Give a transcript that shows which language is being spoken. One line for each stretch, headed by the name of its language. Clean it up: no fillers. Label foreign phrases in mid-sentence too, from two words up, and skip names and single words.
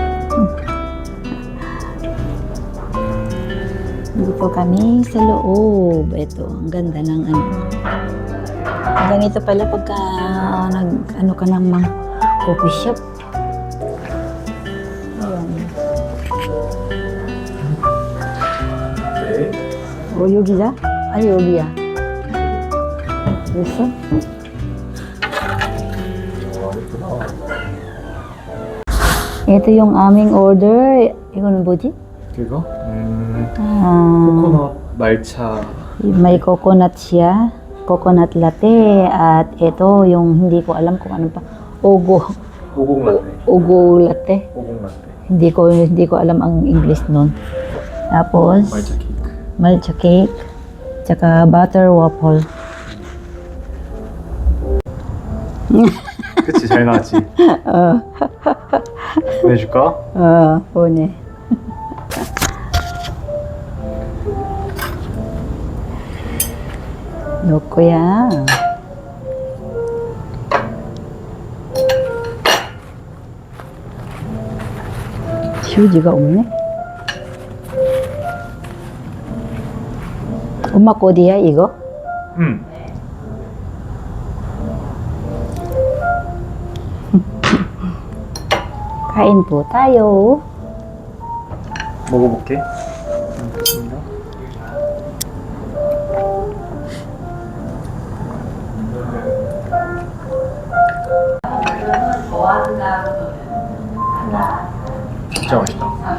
Filipino: Dito kami sa loob. Ito, ang ganda ng ano. Ganito pala pagka ano ka ng mga
English: coffee shop.
Filipino: Ayan.
Korean: 오, 여기야? 아니, 여기야. 됐어?
Filipino: Ito yung aming order.
Korean: I거는 뭐지? 그거? Ah, 코코넛 말차.
Filipino: may coconut siya.
English: Coconut latte.
Filipino: At ito yung hindi ko alam kung ano pa. Ugo.
Korean: 오공 라떼.
Filipino: Ugo latte.
Korean: 오공 라떼.
Filipino: Hindi ko alam ang English nun. Tapos,
Korean: 말차 케이크.
English: matcha cake.
Filipino: Tsaka
English: butter waffle.
Korean: 그치, 잘 나왔지? 보내줄까? 보내. 너 거야. 휴지가 없네. 엄마 거 어디야, 이거? 응.
Filipino: Kain po tayo.
Korean: 먹어볼게. 알겠습니다. 진짜 맛있다.